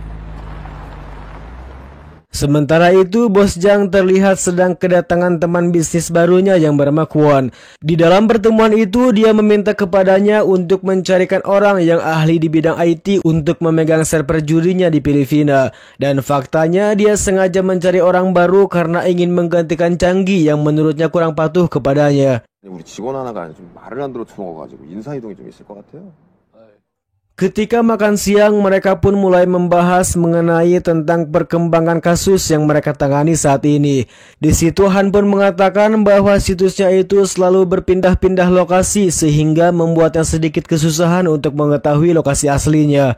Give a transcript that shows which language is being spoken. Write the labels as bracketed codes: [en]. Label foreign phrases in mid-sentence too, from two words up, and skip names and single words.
[id] Sementara itu, bos Jang terlihat sedang kedatangan teman bisnis barunya yang bernama Kwon. Di dalam pertemuan itu, dia meminta kepadanya untuk mencarikan orang yang ahli di bidang IT untuk memegang server judinya di Filipina. Dan faktanya, dia sengaja mencari orang baru karena ingin menggantikan Changi yang menurutnya kurang patuh kepadanya. [ko] 우리 직원 하나가 좀 말을 안 들어 주먹어가지고 인사이동이 좀 있을 것 같아요. [id] Ketika makan siang, mereka pun mulai membahas mengenai tentang perkembangan kasus yang mereka tangani saat ini. Di situ Han pun mengatakan bahwa situsnya itu selalu berpindah-pindah lokasi sehingga membuatnya sedikit kesusahan untuk mengetahui lokasi aslinya.